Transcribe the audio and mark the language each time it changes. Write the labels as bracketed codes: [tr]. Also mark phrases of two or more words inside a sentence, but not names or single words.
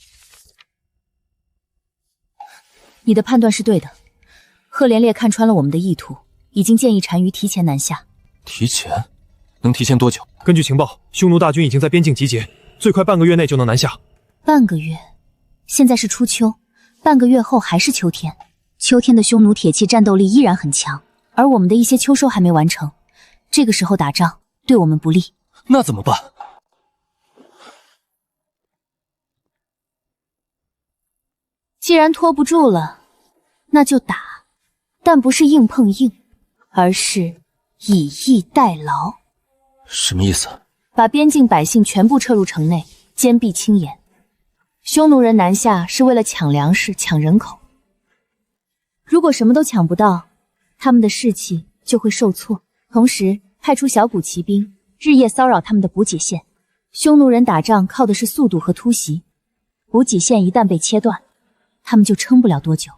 [zh] 你的判斷是對的，赫連烈看穿了我們的意圖，已經建議單於提前南下。提前？能提前多久？根據情報，匈奴大軍已經在邊境集結，最快半個月內就能南下。半個月？現在是初秋，半個月後還是秋天。秋天的匈奴鐵器戰鬥力依然很強，而我們的一些秋收還沒完成，這個時候打仗對我們不利。那怎麼辦？既然拖不住了，那就打，但不是硬碰硬，而是以逸待勞。什麼意思？把邊境百姓全部撤入城內，坚壁清野。匈奴人南下是為了搶糧食、搶人口。如果什麼都搶不到，他們的士氣就會受挫。同時，派出小股騎兵，日夜騷擾他们的補給線。匈奴人打仗靠的是速度和突襲，補給線一旦被切斷，他們就撐不了多久。